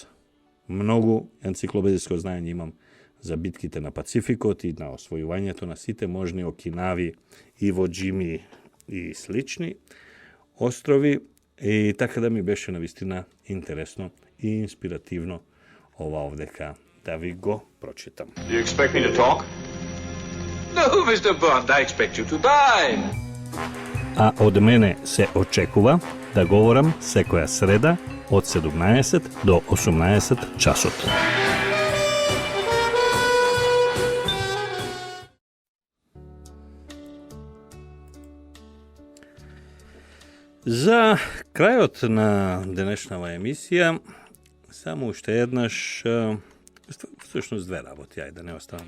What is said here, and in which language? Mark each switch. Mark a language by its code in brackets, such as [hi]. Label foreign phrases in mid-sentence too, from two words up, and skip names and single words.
[mk] Многу енциклопедиско знаење имам за битките на Пацификот и на освојувањето на сите можни Окинави, Иво Џими и слични острови, и така да ми беше навистина интересно и инспиративно ова овдека да ви го прочитам. [en] Do you expect me to talk? No, Mr. Bond, I expect you to buy. [mk] А од мене се очекува да говорам секоја среда од 17 до 18 часот. За крајот на денешнава емисија, само уште еднаш, всушност две работи, ајде да не оставам